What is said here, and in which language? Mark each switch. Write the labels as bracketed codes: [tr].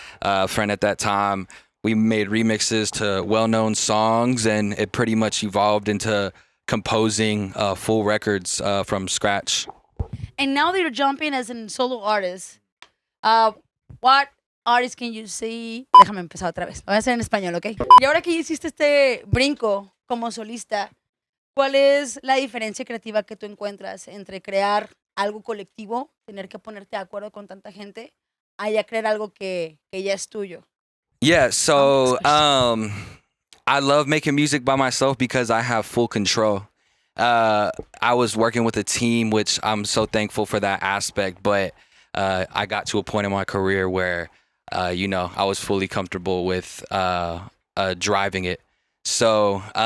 [en] A friend at that time, we made remixes to well-known songs, and it pretty much evolved into composing full records from scratch. And now that you're jumping as a solo artist, what artist can you see? [es] Déjame empezar otra vez. Lo voy a hacer en español, ¿ok? Y ahora que hiciste este brinco como solista, ¿cuál es la diferencia creativa que tú encuentras entre crear algo colectivo, tener que ponerte de acuerdo con tanta gente, a ya crear algo que ya es tuyo? [en] Yeah, so I love making music by myself because I have full control. I was working with a team, which I'm so thankful for that aspect, but I got to a point in my career where, you know, I was fully comfortable with driving it. So